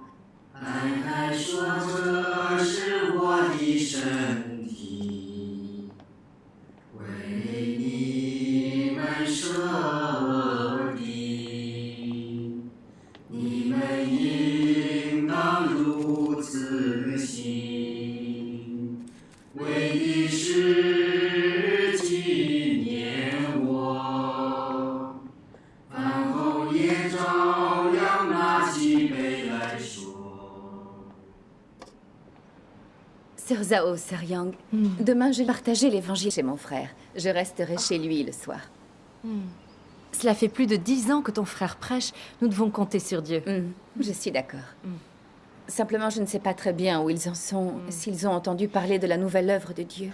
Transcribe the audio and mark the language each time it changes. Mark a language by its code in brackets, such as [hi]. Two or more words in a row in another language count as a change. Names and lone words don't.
[zh] 摊开说这是我的身体，为你们舍的，你们应当如此行，为的是纪念我。饭后也照样拿起杯来说。 [fr] Sœur Zhao, Sœur Yang, demain je vais partager l'évangile chez mon frère. Je resterai chez lui le soir. Cela fait plus de 10 ans que ton frère prêche. Nous devons compter sur Dieu. Je suis d'accord. Simplement, je ne sais pas très bien où ils en sont, s'ils ont entendu parler de la nouvelle œuvre de Dieu.